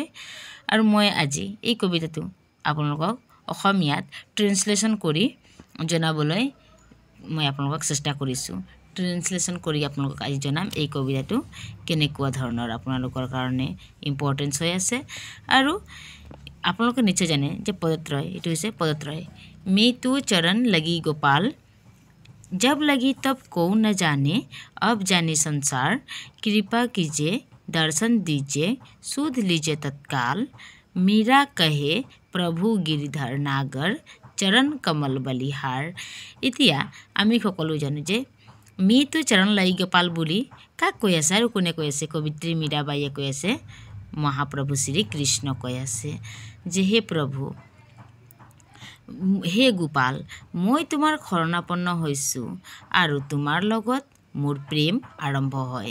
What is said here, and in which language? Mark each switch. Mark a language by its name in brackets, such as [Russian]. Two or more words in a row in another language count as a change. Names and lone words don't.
[Assamese] আৰু মই আজি এই কবিতাটো আপোনালোকক অসমীয়াত ট্ৰেন্সলেশ্যন কৰি জনাবলৈ মই আপোনালোকক চেষ্টা কৰিছোঁ। ট্ৰেন্সলেশ্যন কৰি আপোনালোকক আজি জনাম এই কবিতাটো কেনেকুৱা ধৰণৰ আপোনালোকৰ কাৰণে ইম্পৰ্টেঞ্চ হৈ আছে। আৰু আপোনালোকে নিশ্চয় জানে যে পদত্ৰয় এইটো হৈছে পদত্ৰয়। [Hindi] मैं तू चरण लगी गोपाल, जब लगी तब को न जाने, अब जाने संसार, कृपा कीजिए दर्शन दीजिए सुध लीजिए तत्काल, मीरा कहे प्रभु गिरिधर नागर, चरण कमल बलिहार। [Assamese] এতিয়া আমি সকলো জানো যে [Hindi] मी तू चरण लगी गोपाल [Assamese] বুলি কাক কৈ আছে আৰু কোনে কৈ আছে? কবিত্ৰী মীৰাবাইয়ে কৈ আছে, মহাপ্ৰভু শ্ৰীকৃষ্ণ কৈ আছে যে হে প্ৰভু, হে গোপাল, মই তোমাৰ শৰণাপন্ন হৈছোঁ আৰু তোমাৰ লগত মোৰ প্ৰেম আৰম্ভ হয়।